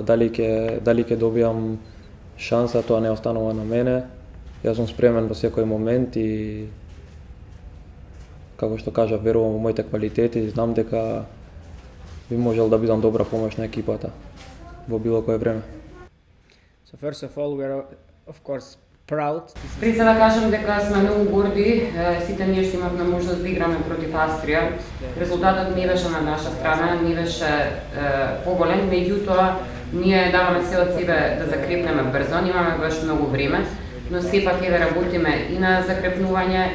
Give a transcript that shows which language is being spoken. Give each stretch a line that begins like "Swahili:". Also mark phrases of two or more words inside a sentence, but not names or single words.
Macedonian: Дали ќе добијам шанса, тоа не останува на мене. Јас сум спремен во секој момент и како што кажа, верувам во моите квалитети и знам дека би можел да бидам добра помош на екипата во било кое време.
English: So first of all, we are of course proud.
Macedonian: Пред се да кажам дека сме многу горди, сите ние што имавме можност да играме против Австрија. Резултатот не беше на наша страна, не беше поголем, меѓутоа ние даваме се од себе да закрепнеме брзо, имаме баш многу време, но сепак да работиме и на закрепнување.